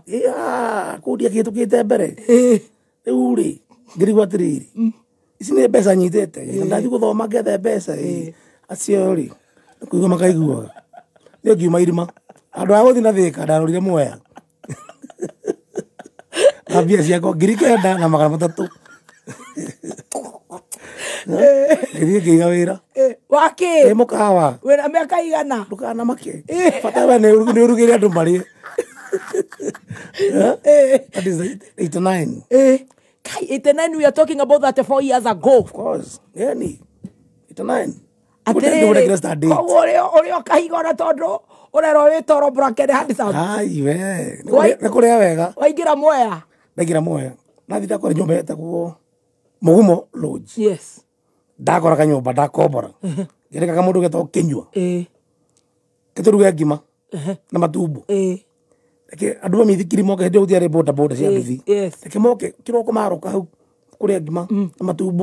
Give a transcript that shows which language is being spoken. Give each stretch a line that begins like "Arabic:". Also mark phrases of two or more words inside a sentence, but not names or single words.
Kikuyu: kũndia kĩhĩtũkĩte mbere rĩu rĩ ngĩrigwo atĩrĩrĩ ici nĩ mbeca nyitĩte ndathiĩ gũthoma ngethe mbeca acio rĩ kũigua makaiguaga nĩ ngiuma irima andũ a gũthiĩ na Thĩka ndarorire Mwea na mbia ciakwa 9,300 ngĩthiĩ ngĩiga wĩra wakĩ mũkawa wĩna mĩaka igana ndũkanamake bata we nĩ ũrugĩre andũ marĩe
English: that is
Kikuyu: 89
English: Kai, 89 we are talking about that 4 years ago. of course yani 89
Kikuyu: Atĩrĩrĩ, koguo ũrĩ ũkahigona tondũ ũrerwo wĩ toro bracket
Swahili: hadi sana.
Kikuyu: ai we nĩ kũrĩa wega Waingĩra Mwea. ndaingĩra Mwea nathi ndakora nyũmba yetagwo Mũgumo Lodge
English: Yes.
Kikuyu: ndakora kanyũmba ndakombora ngĩrĩkaga mũndũ getagwo Kĩnyua gĩtũruge ngima na matumbo reke andũ mamĩthikiri moke hĩndĩ ĩyo gũtiarĩ boda cia nduthi reke moke kĩroko maroka hau kũrĩa ngima na matumbo